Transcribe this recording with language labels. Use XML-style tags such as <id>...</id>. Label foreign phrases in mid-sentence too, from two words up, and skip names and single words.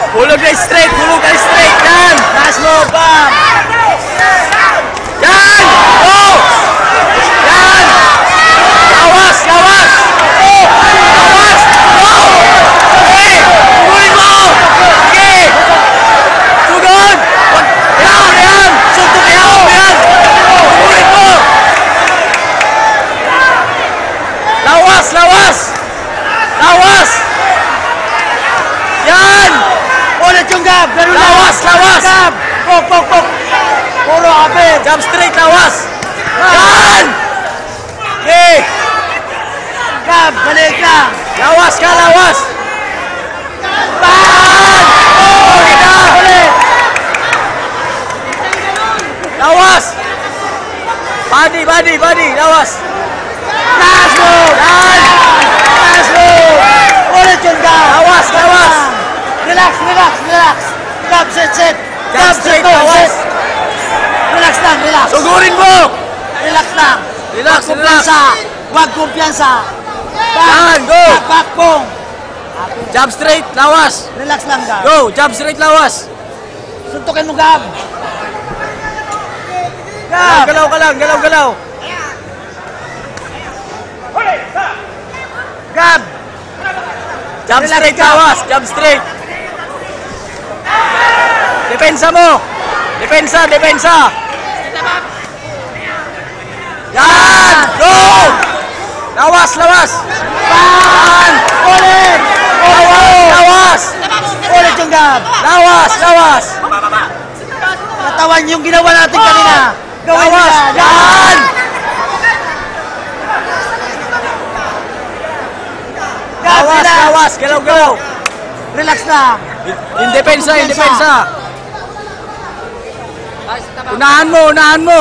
<tl>Hulog na straight. Hulog na straight. Yan. Taas mo, bam! Yan. Go. Yan. Lawas. Lawas. Oh. Lawas. Go. Okay. Tugulin mo. Okay. Tugod. Yan. Yan. Suntok yan. Yan. Tugulin mo. Lawas. Lawas. Lawas. Yan. Ulit yung gab! Ganun lang! Lawas. Lawas. Gab! Pok, pok, pok! Puro kapit!</tl> <en>Jump straight.</en> <tl>Lawas. Yan. Okay. Gab! Balik lang! Lawas ka. Lawas. Ban! Okay na. Ulit! Lawas.</tl> <en>Body. Body. Body.</en> <tl>Lawas. Taas mo! Yan. Taas mo! Ulit yung gab! Lawas. Lawas. Relax, relax, relax! Gab,</tl> <en>sit, sit!</en> <tl>Jump Gab, straight.</tl> <en>sit, go,</en> <tl>Lawas. sit! Relax lang, relax! Sugurin mo. Relax lang! Relax, Huwag kumpiyansa! Huwag kumpiyansa! Yan, go! Back, pong!</tl> <en>Jump straight.</en> <tl>Lawas. Relax lang, Gab!</tl> <en>Go. Jump straight.</en> <tl>Lawas. Suntukin mo, Gab! Galaw, Gab! galaw ka lang. Galaw, galaw. Gab! Jump Relax straight. ka. Lawas.</tl> <en>Jump straight.</en> <tl>Depensa mo. Depensa. Depensa. Yan. Go. Lawas. Lawas. Ban. Ulit! Lawas. Lawas. Ulit yung Gab! Lawas. Lawas. Katawan yung ginawa natin kanina! Gawin Lawas. nila! Yan. Gab, Lawas. relax! Lawas. Galaw, galaw. Relax lang! In depensa. In depensa. Unahan mo. Unahan mo.</tl>